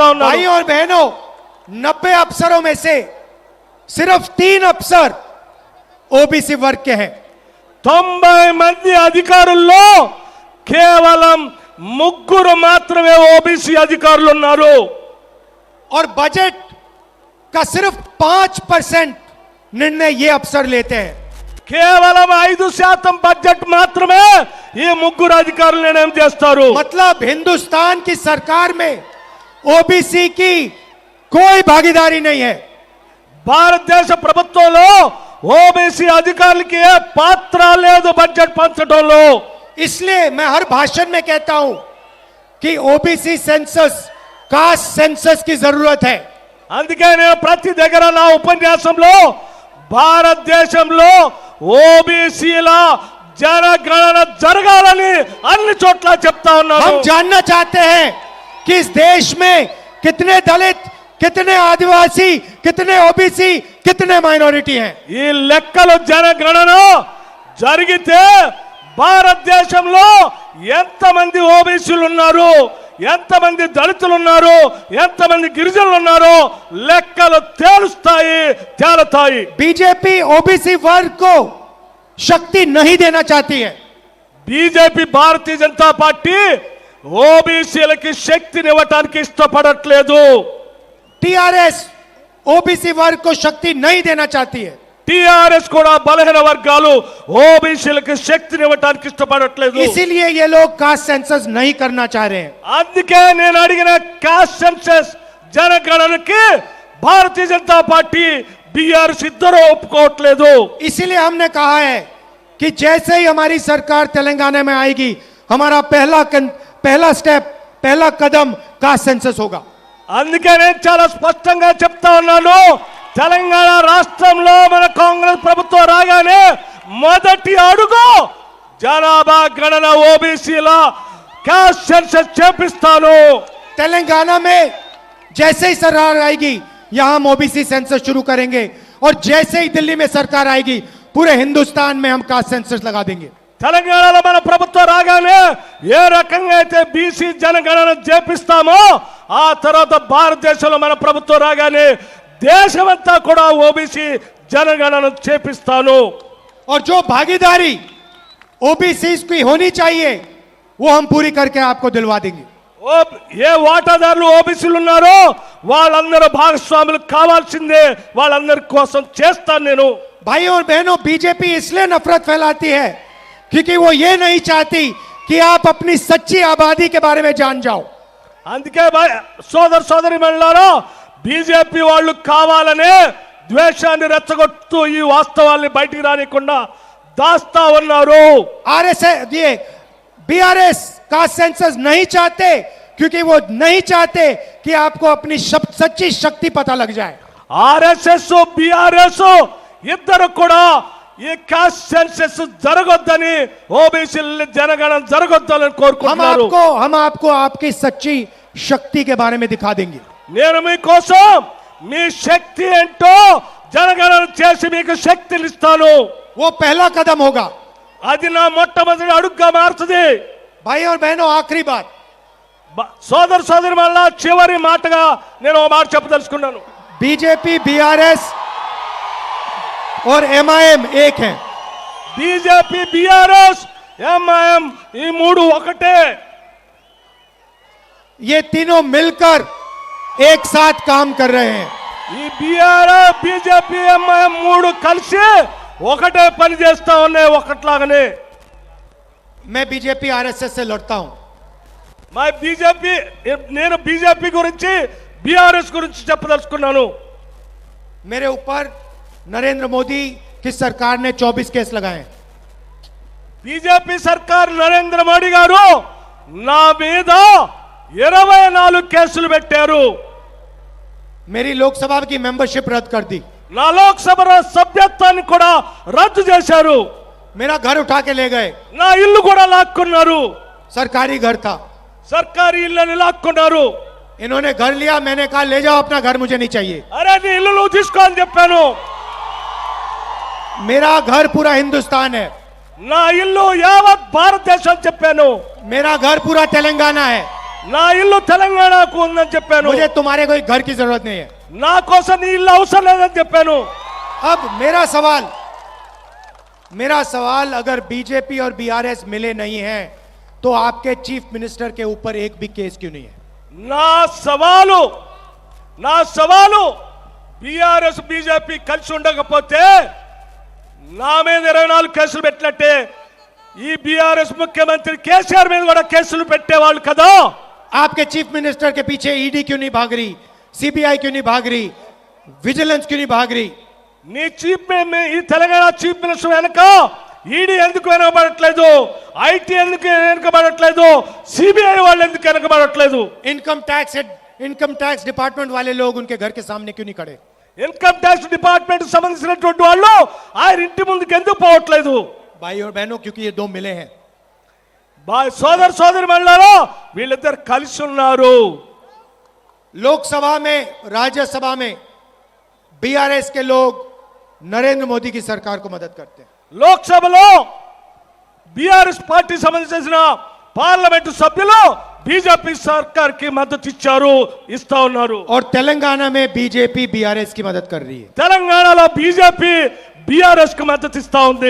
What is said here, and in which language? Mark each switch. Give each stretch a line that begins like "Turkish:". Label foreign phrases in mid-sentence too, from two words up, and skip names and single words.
Hindi: भाई
Telugu: ఉన్నాను.
Hindi: और बहनों, 90 अफसरों में से सिर्फ 3 अफसर ओबीसी वर्ग के हैं।
Telugu: 90 మంది అధికారుల్లో కేవలం 3 మాత్రమే ఓబీసీ అధికారులు ఉన్నారు.
Hindi: और बजट का सिर्फ 5% निर्णय ये अफसर लेते हैं।
Telugu: కేవలం 5% బడ్జెట్ మాత్రమే ఈ 3 అధికారులు నిర్ణయం చేస్తారు.
Hindi: मतलब हिंदुस्तान की सरकार में ओबीसी की कोई भागीदारी नहीं है।
Telugu: భారతదేశ ప్రభుత్వంలో ఓబీసీ అధికారులకి ఏ పాత్ర లేదు బడ్జెట్ పంచడంలో.
Hindi: इसलिए मैं हर भाषण में कहता हूं कि ओबीसी सेंसस,
English: caste census
Hindi: की जरूरत है।
Telugu: అందుకే నేను ప్రతి దగ్గర నా ఉపన్యాసంలో భారతదేశంలో ఓబీసీల జనగణన జరగాలని అన్ని చోట్ల చెప్తా ఉన్నాను.
Hindi: हम जानना चाहते हैं कि इस देश में कितने दलित, कितने आदिवासी, कितने ओबीसी, कितने माइनॉरिटी हैं।
Telugu: ఈ లెక్కలు జనగణన జరిగితే భారతదేశంలో ఎంతమంది ఓబీసీలు ఉన్నారు, ఎంతమంది దళితులు ఉన్నారు, ఎంతమంది గిరిజనులు ఉన్నారో లెక్కలు తేలుతాయి.
Hindi: बीजेपी ओबीसी वर्ग को शक्ति नहीं देना चाहती है।
Telugu: బీజేపీ భారతీయ జనతా పార్టీ ఓబీసీలకి శక్తినివ్వటానికి ఇష్టపడట్లేదు.
Hindi: टीआरएस ओबीसी वर्ग को शक्ति नहीं देना चाहती है,
Telugu: టిఆర్ఎస్ కూడా బలహీన వర్గాలు ఓబీసీలకి శక్తినివ్వటానికి ఇష్టపడట్లేదు.
Hindi: इसीलिए ये लोग
English: caste census
Hindi: नहीं करना चाह रहे हैं.
Telugu: అందుకే నేను అడిగిన
English: caste census
Telugu: జనగణనకి భారతీయ జనతా పార్టీ బీఆర్ఎస్ ఇద్దరు ఒప్పుకోవట్లేదు.
Hindi: इसीलिए हमने कहा है कि जैसे ही हमारी सरकार तेलंगाना में आएगी, हमारा पहला स्टेप, पहला कदम
English: caste census
Hindi: होगा.
Telugu: అందుకే నేను చాలా స్పష్టంగా చెప్తా ఉన్నాను, తెలంగాణ రాష్ట్రంలో మన కాంగ్రెస్ ప్రభుత్వం రాగానే మొదటి అడుగు జనాభా గణన ఓబీసీల
English: caste census
Telugu: చేపిస్తాను.
Hindi: तेलंगाना में जैसे ही सरकार आएगी, यहां हम ओबीसी सेंसस शुरू करेंगे, और जैसे ही दिल्ली में सरकार आएगी, पूरे हिंदुस्तान में हम
English: caste census
Hindi: लगा देंगे.
Telugu: తెలంగాణలో మన ప్రభుత్వం రాగానే ఏ రకంగా అయితే బీసీ జనగణన చేపిస్తామో, ఆ తర్వాత భారతదేశంలో మన ప్రభుత్వం రాగానే దేశమంతా కూడా ఓబీసీ జనగణన చేపిస్తాను.
Hindi: और जो भागीदारी ओबीसी की होनी चाहिए, वो हम पूरी करके आपको दिलवा देंगे.
Telugu: ఏ వాటాదారులు ఓబీసీలు ఉన్నారో వాళ్ళందరూ భాగస్వాములు కావాల్సిందే, వాళ్ళందరి కోసం చేస్తాను నేను.
Hindi: भाइयों और बहनों, बीजेपी इसलिए नफरत फैलाती है क्योंकि वो ये नहीं चाहती कि आप अपनी सच्ची आबादी के बारे में जान जाओ.
Telugu: అందుకే సోదరి మండలారా, బీజేపీ వాళ్ళు కావాలనే ద్వేషాన్ని రెచ్చగొడుతూ ఈ వాస్తవాల్ని బయటికి రానికుండా దాస్తా ఉన్నారు.
Hindi: आरएसएस ये बीआरएस
English: caste census
Hindi: नहीं चाहते क्योंकि वो नहीं चाहते कि आपको अपनी सच्ची शक्ति पता लग जाए.
Telugu: ఆర్ఎస్ఎస్ బీఆర్ఎస్ ఇద్దరు కూడా ఈ
English: caste census
Telugu: జరగొద్దని, ఓబీసీ జనగణన జరగొద్దని కోరుకుంటున్నారు.
Hindi: हम आपको आपकी सच्ची शक्ति के बारे में दिखा देंगे.
Telugu: నేను మీకోసం మీ శక్తి ఏంటో జనగణన చేసి మీకు శక్తిని ఇస్తాను.
Hindi: वो पहला कदम होगा.
Telugu: అది నా మొట్టమొదటి అడుగుగా మారుతుంది.
Hindi: भाइयों और बहनों, आखिरी बात,
Telugu: సోదరి మళ్ళా చివరి మాటగా నేను ఒక మాట చెప్పదలుచుకున్నాను.
Hindi: बीजेपी, बीआरएस और एमआईएम एक हैं.
Telugu: బీజేపీ, బీఆర్ఎస్, ఎంఐఎం ఈ మూడు ఒకటే.
Hindi: ये तीनों मिलकर एक साथ काम कर रहे हैं.
Telugu: ఈ బీఆర్ఎస్, బీజేపీ, ఎంఐఎం మూడు కలిసి ఒకటే పని చేస్తా ఉన్నాయి, ఒకట్లాగానే.
Hindi: मैं बीजेपी आरएसएस से लड़ता हूं.
Telugu: నేను బీజేపీ గురించి, బీఆర్ఎస్ గురించి చెప్పదలుచుకున్నాను.
Hindi: मेरे ऊपर नरेंद्र मोदी की सरकार ने 24 केस लगाए.
Telugu: బీజేపీ సర్కార్ నరేంద్ర మోడీ గారు నా మీద 24 కేసులు పెట్టారు.
Hindi: मेरी लोकसभा की मेंबरशिप रद्द कर दी.
Telugu: నా లోక్సభ సభ్యత్వాన్ని కూడా రద్దు చేశారు.
Hindi: मेरा घर उठा के ले गए.
Telugu: నా ఇల్లు కూడా లాక్కున్నారు.
Hindi: सरकारी घर था.
Telugu: సర్కారీ ఇల్లుని లాక్కున్నారు.
Hindi: इन्होंने घर लिया, मैंने कहा ले जाओ अपना घर, मुझे नहीं चाहिए.
Telugu: అరే నీ ఇల్లు నువ్వు తీసుకో అని చెప్పాను.
Hindi: मेरा घर पूरा हिंदुस्तान है.
Telugu: నా ఇల్లు యావత్ భారతదేశం చెప్పాను.
Hindi: मेरा घर पूरा तेलंगाना है.
Telugu: నా ఇల్లు తెలంగాణకు ఉందని చెప్పాను.
Hindi: मुझे तुम्हारे कोई घर की जरूरत नहीं है.
Telugu: నా కోసం నీ ఇల్లు అవసరం లేదని చెప్పాను.
Hindi: अब मेरा सवाल अगर बीजेपी और बीआरएस मिले नहीं हैं, तो आपके
English: chief minister
Hindi: के ऊपर एक भी केस क्यों नहीं है?
Telugu: నా సవాలు బీఆర్ఎస్, బీజేపీ కలిసి ఉండకపోతే నా మీద 24 కేసులు పెట్టినట్టే ఈ బీఆర్ఎస్ ముఖ్యమంత్రి కేసీఆర్ మీద కూడా కేసులు పెట్టేవాళ్ళు కదా.
Hindi: आपके
English: chief minister
Hindi: के पीछे ईडी क्यों नहीं भाग रही, सीबीआई क्यों नहीं भाग रही, विजिलेंस क्यों नहीं भाग रही?
Telugu: నీ ఈ తెలంగాణ
English: chief minister
Telugu: వెనక ఈడీ ఎందుకు వెనకబడట్లేదు, ఐటీ ఎందుకు వెనకబడట్లేదు, సిబిఐ వాళ్ళు ఎందుకు వెనకబడట్లేదు?
English: income tax department
Hindi: वाले लोग उनके घर के सामने क्यों नहीं खड़े?
English: income tax department
Telugu: సంబంధించినటువంటి వాళ్ళు ఆయన ఇంటి ముందుకు ఎందుకు పోవట్లేదు?
Hindi: भाई और बहनों, क्योंकि ये दो मिले हैं.
Telugu: సోదరి మండలారా, వీళ్ళిద్దరు కలిసి ఉన్నారు.
Hindi: लोकसभा में, राज्यसभा में बीआरएस के लोग नरेंद्र मोदी की सरकार को मदद करते हैं.
Telugu: లోక్సభలో బీఆర్ఎస్ పార్టీ సంబంధించిన పార్లమెంటు సభ్యులు బీజేపీ సర్కార్ కి మద్దతు ఇచ్చారు, ఇస్తా ఉన్నారు.
Hindi: और तेलंगाना में बीजेपी बीआरएस की मदद कर रही है.
Telugu: తెలంగాణలో బీజేపీ బీఆర్ఎస్ కి మద్దతు ఇస్తా ఉంది.